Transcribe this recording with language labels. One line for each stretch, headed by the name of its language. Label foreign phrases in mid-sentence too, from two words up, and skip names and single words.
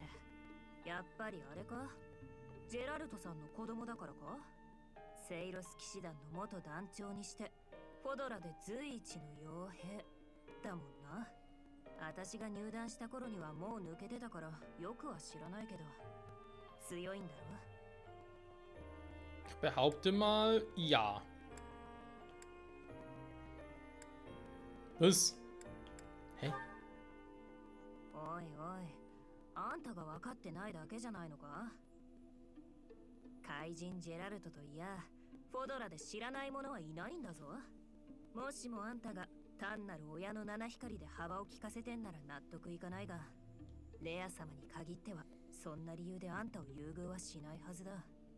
Japanese: やっぱりあれか、ジェラルトさんの子供だからか。セイロス騎士団の元団長にしてフォドラで随一の傭兵だもんな。私が入団した頃にはもう抜けてたからよくは知らないけど、強いんだろ。
German: Ich behaupte mal, ja. Was? Hä?
Japanese: おいおい、あんたが分かってないだけじゃないのか。怪人ジェラルトといやフォドラで知らない者はいないんだぞ。もしもあんたが単なる親の七光で幅を利かせてんなら納得いかないが、レア様に限ってはそんな理由であんたを優遇はしないはずだ。